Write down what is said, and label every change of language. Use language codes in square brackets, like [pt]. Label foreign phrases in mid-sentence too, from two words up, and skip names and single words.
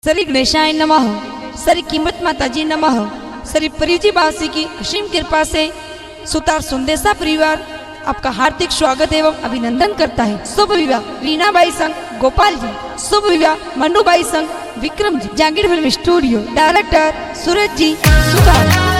[sa] श्री गणेशाय नमः। [hi] श्री कीमत माता जी नमः। श्री परिवजी बासी की असीम कृपा से सुतार सुंदेसा परिवार आपका हार्दिक स्वागत एवं अभिनंदन करता है। शुभ विवाह रीनाबाई संग गोपाल जी, शुभ विवाह मनुबाई संग विक्रम जी। जागीर फिल्म स्टूडियो डायरेक्टर सूरज जी सुतार।